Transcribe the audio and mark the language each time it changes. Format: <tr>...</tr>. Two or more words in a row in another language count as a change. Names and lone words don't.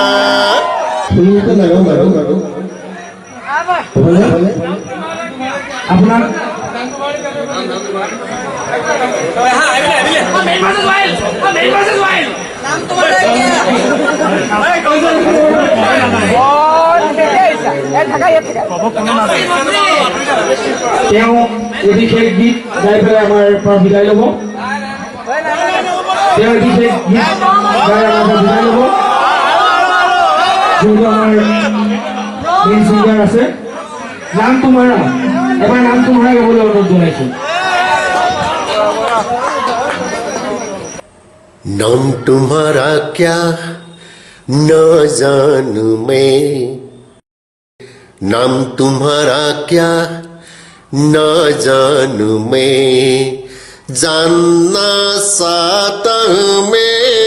<as>আপোনাৰ তেওঁ অভিষেক গীত গাই পেলাই আমাৰ পৰা বিদায় ল'ব তেওঁ অভিষেক গীত গাই আমাৰ পৰা বিদায় ল'ব যোনটো আমাৰ</as> <en>main singer</en> <as>আছে</as> <hi>नाम तुम्हारा</hi> <as>এবাৰ</as> <hi>नाम तुम्हारा</hi> <as>গাবলৈ অনুৰোধ জনাইছোঁ</as> <hi>नाम तुम्हारा क्या न जानू मैं नाम तुम्हारा क्या न जानू मैं जानना चाहता हूँ मैं</hi>